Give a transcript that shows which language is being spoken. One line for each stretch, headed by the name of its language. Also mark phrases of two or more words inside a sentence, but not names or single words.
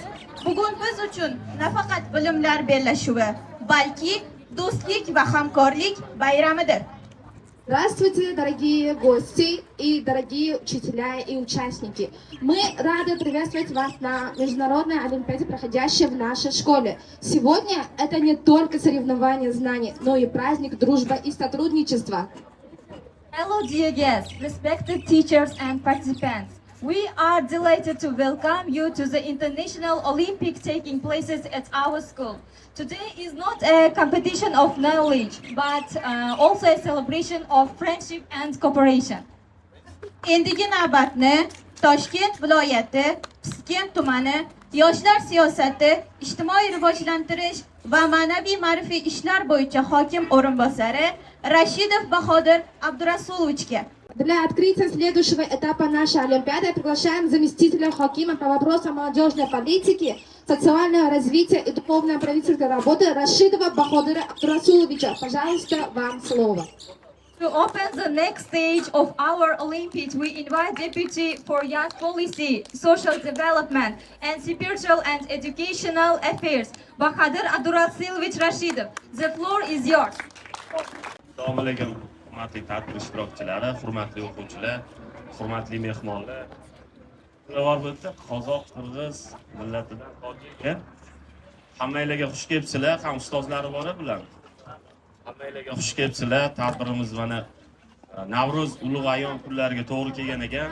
Uzbek: Bugun biz uchun nafaqat bilimlar bellashuvi, balki do'stlik va hamkorlik bayramidir.
Russian: Здравствуйте, дорогие гости и дорогие учителя и участники. Мы рады приветствовать вас на Международной Олимпиаде, проходящей в нашей школе. Сегодня это не только соревнование знаний, но и праздник дружбы и сотрудничества.
English: Hello dear guests, respected teachers and participants. We are delighted to welcome you to the International Olympics taking places at our school. Today is not a competition of knowledge, but also a celebration of friendship and cooperation.
Uzbek: Endigi navbatni Toshkent viloyati, Piskent tumani, yoshlar siyosati, ijtimoiy rivojlantirish va ma'naviy-ma'rifiy ishlar bo'yicha hokim o'rinbosari Rashidov Bahodir Abdurasulovichga.
Russian: Для открытия следующего этапа нашей Олимпиады приглашаем заместителя хакима по вопросам молодежной политики, социального развития и духовной правительственной работы Рашидова Баходира Абдурасуловича. Пожалуйста, вам слово.
English: To open the next stage of our Olympics, we invite Deputy for Youth Policy, Social Development, and Spiritual and Educational Affairs, Bahadur Abdurasilvich Rashidov. The floor is yours.
Uzbek: Assalomu alaykum, hurmatli tadbir ishtirokchilari, hurmatli o'quvchilar, hurmatli mehmonlar. Ular bitta qozoq, qirg'iz millatidan tojikka hammanglarga xush kelibsizlar, ham ustozlari bor bilan. Hammanglarga xush kelibsizlar. Tadbirimiz mana Navro'z ulug' ayyom kunlariga to'g'ri kelgan ekan.